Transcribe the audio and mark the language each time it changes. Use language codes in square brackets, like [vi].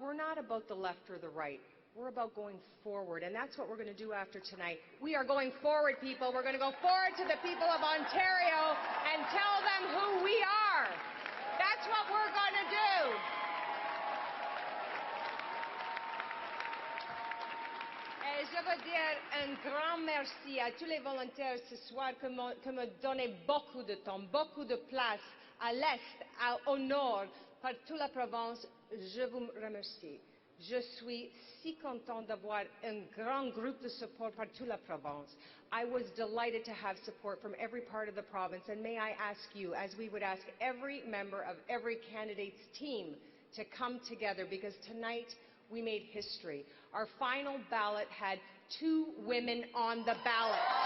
[en] We're not about the left or the right. We're about going forward, and that's what we're going to do after tonight. We are going forward, people. We're going to go forward to the people of Ontario and tell them who we are. That's what we're going to do. [fr] Et je veux dire un grand merci à tous les volontaires ce soir qui me donnaient beaucoup de temps, beaucoup de place à l'est, au nord, par toute la province. Je vous remercie. Je suis si content d'avoir un grand groupe de support par toute la province. [en] I was delighted to have support from every part of the province, and may I ask you, as we would ask every member of every candidate's team, to come together, because tonight we made history. Our final ballot had 2 women on the ballot.